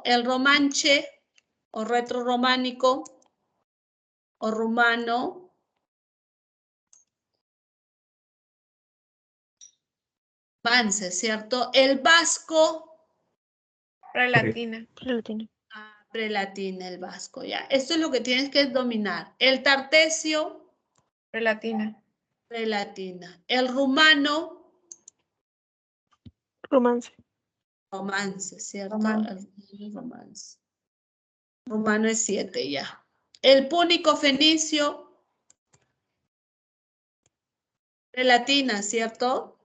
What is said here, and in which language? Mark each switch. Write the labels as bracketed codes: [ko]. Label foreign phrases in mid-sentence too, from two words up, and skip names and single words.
[es] El romanche o retrorrománico o rumano, vance, ¿cierto? El vasco, Prelatina. Prelatina. prelatina, el vasco, ya. Esto es lo que tienes que dominar. El tartesio, Prelatina. prelatina. El rumano, Romance. Romance, ¿cierto? Romance. El romance. Romano es 7 ya. El púnico fenicio. Prelatina, ¿cierto?